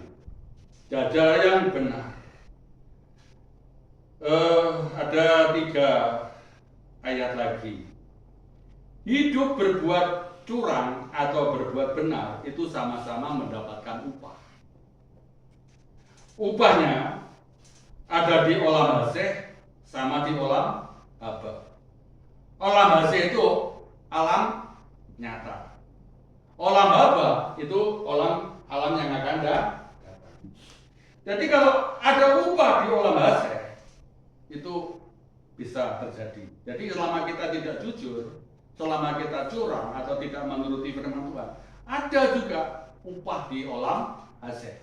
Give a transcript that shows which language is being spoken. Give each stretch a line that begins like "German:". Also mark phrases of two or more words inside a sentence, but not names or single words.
Indonesian: Jajar yang benar. Ada 3 ayat lagi. Hidup berbuat curang atau berbuat benar itu sama-sama mendapatkan upah. Upahnya ada di
Hebrew: עולם הזה
Indonesian: sama di
Hebrew: עולם הבא. עולם הזה
Indonesian: itu alam nyata.
Hebrew: עולם הבא
Indonesian: itu alam yang akan datang. Jadi kalau ada upah di
Hebrew: עולם הזה
Indonesian: itu bisa terjadi. Jadi selama kita tidak jujur, selama kita curang atau tidak menuruti firman Tuhan, ada juga upah di
Hebrew: עולם הזה.